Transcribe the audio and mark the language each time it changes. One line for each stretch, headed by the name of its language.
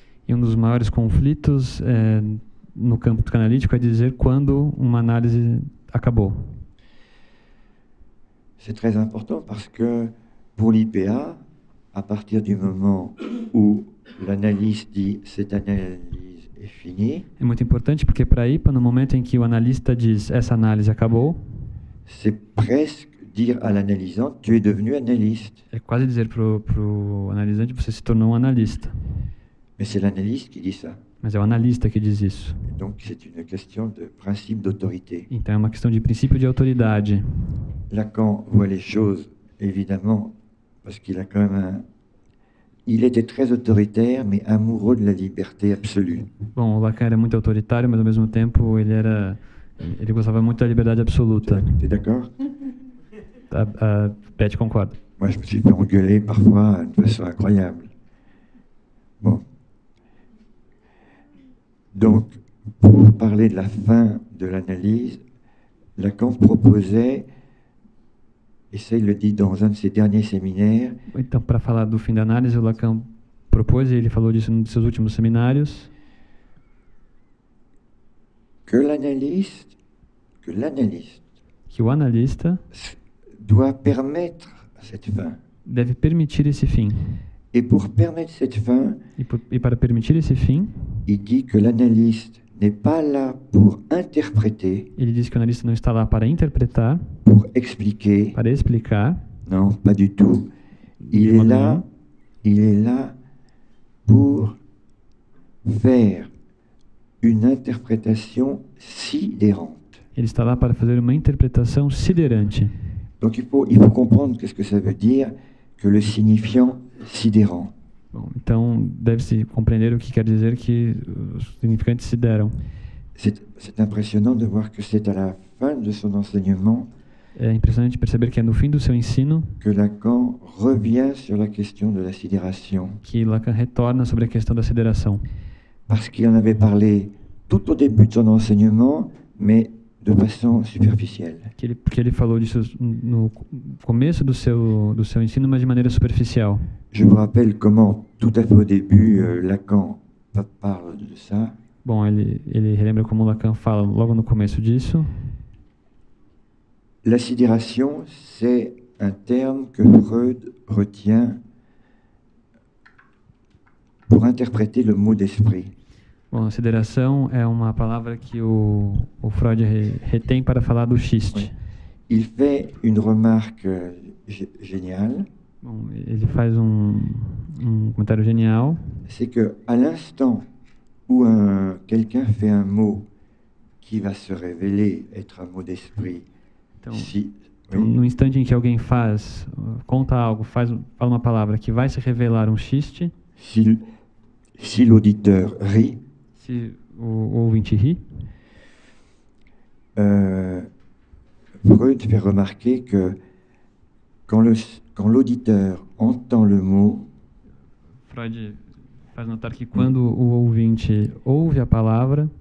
Portuguese: E dos maiores conflitos no campo psicanalítico é dizer quando uma análise acabou.
French: C'est très important parce que pour l'IPA, à partir du moment où l'analyste dit cette analyse est finie,
Portuguese: é muito importante porque para a IPA, no momento em que o analista diz essa análise acabou,
French: c'est presque dire à l'analysant tu es devenu analyste.
Portuguese: É quase dizer pro analisante você se tornou um analista.
French: Mais c'est l'analyste qui dit ça.
Portuguese: Mas é o analista que diz isso.
French: Donc c'est une question de principe d'autorité.
Portuguese: Então é uma questão de princípio de autoridade.
French: Lacan voit les choses évidemment parce qu'il a quand même il était très autoritaire mais amoureux de la liberté absolue.
Portuguese: Bom, o Lacan era muito autoritário, mas ao mesmo tempo ele gostava muito da liberdade absoluta.
French: Tu es d'accord?
Portuguese: A Beth concorda.
French: Moi je me suis fait engueuler parfois de façon incroyable. Bon. Donc, pour parler de la fin de l'analyse, Lacan proposait, et ça il le dit dans un de ses derniers séminaires,
Portuguese: Então, para falar do fim da análise, o Lacan propôs, e ele falou disso num de seus últimos seminários,
French: que l'analyste
Portuguese: que o analista
French: doit permettre cette fin.
Portuguese: deve permitir esse fim.
French: Et pour permettre cette fin,
Portuguese: E para permitir esse fim,
French: il dit que l'analyste n'est pas là pour interpréter,
Portuguese: ele diz que o analista não está lá para interpretar,
French: pour expliquer.
Portuguese: para explicar.
French: Non, pas du tout. Il est là pour faire une interprétation sidérante.
Portuguese: Ele está lá para fazer uma interpretação siderante.
French: Donc il faut comprendre qu'est-ce que ça veut dire que le signifiant sidérant.
Portuguese: Bom, então, deve-se compreender o que quer dizer que os significantes se deram.
French: C'est impressionnant de voir que c'est à la fin de son enseignement
Portuguese: É impressionante perceber que é no fim do seu ensino
French: que Lacan revient sur la question de la sidération.
Portuguese: que Lacan retorna sobre a questão da sideração.
French: Parce qu'il en avait parlé tout au début de son enseignement, mais de façon superficielle.
Portuguese: Porque ele falou disso no começo do seu ensino, mas de maneira superficial.
French: Je vous rappelle comment, tout à fait au début, Lacan parle de ça.
Portuguese: Bom, ele relembra como Lacan fala logo no começo disso.
French: La sidération, c'est un terme que Freud retient pour interpréter le mot d'esprit.
Portuguese: Bom, a sideração é uma palavra que o Freud retém para falar do xiste.
French: Il fait une remarque géniale.
Portuguese: Bom, ele faz um comentário genial.
French: C'est que à l'instant où quelqu'un fait un mot qui va se révéler être un mot d'esprit,
Portuguese: Então, no instante em que alguém conta algo, fala uma palavra que vai se revelar um xiste,
French: si l'auditeur rit,
Portuguese: se o ouvinte ri,
French: Freud fait remarquer que quand l'auditeur entend le mot,
Portuguese: Freud faz notar que quando o ouvinte ouve a palavra,